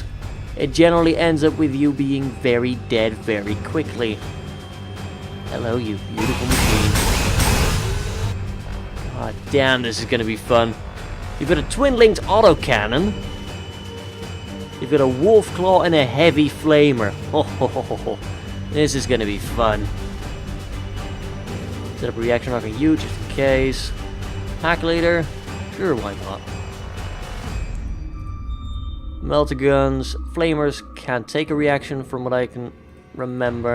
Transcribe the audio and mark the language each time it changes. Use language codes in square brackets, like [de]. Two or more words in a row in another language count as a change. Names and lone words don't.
[en] It generally ends up with you being very dead very quickly. Hello, you beautiful machine. God damn, this is going to be fun. You've got a twin-linked autocannon. You've got a Wolfclaw and a heavy flamer. Ho ho ho ho ho. This is going to be fun. Set up a reaction arc on you just in case. Pack leader. Sure, why not? Melter guns. Flamers can't take a reaction from what I can remember.